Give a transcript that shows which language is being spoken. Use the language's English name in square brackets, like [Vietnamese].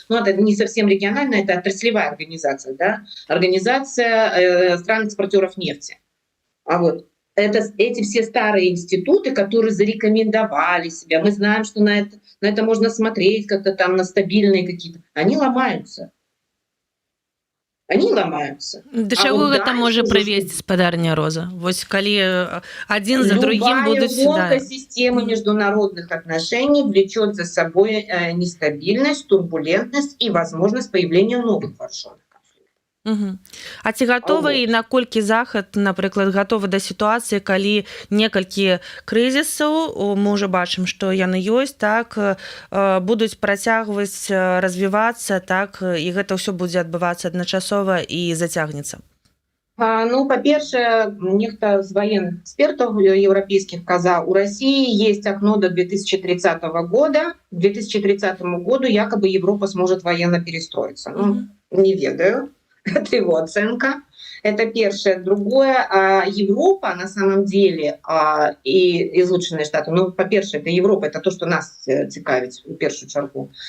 [Russian] Ну, это не совсем региональная, это отраслевая организация, да? Организация стран-экспортеров нефти. А вот эти все старые институты, которые зарекомендовали себя, мы знаем, что на это можно смотреть как-то там, на стабильные какие-то, они ломаются. Они ломаются. [Belarusian] Да чаго гэта можа прывесці, спадарня Роза? Вось калі [Russian] один за другим будут любая система международных отношений влечет за собой нестабильность, турбулентность и возможность появления новых вооруженных. [Belarusian] А ці гатовы і наколькі захад, напрыклад, гатовы да сітуацыі, калі некалькі крызісаў, мы ўжо бачым, што яны ёсць, так, будуць працягваць развівацца, так, і гэта ўсё будзе адбывацца адначасова і зацягнецца? Ну, па-першае, нехта з военных экспертаў еўрапейскіх казаў, [Russian] у России есть окно до 2030 года. К 2030 году якобы Европа сможет военно перестроиться. [Belarusian] Ну, не ведаю. [Russian] Это его оценка. Это первое. Другое, Европа на самом деле и [Belarusian] Злучаныя Штаты, [Russian] ну, [Ukrainian] по-перше, [Russian] это Европа, это то, что [Ukrainian] нас цікавить в первую чергу.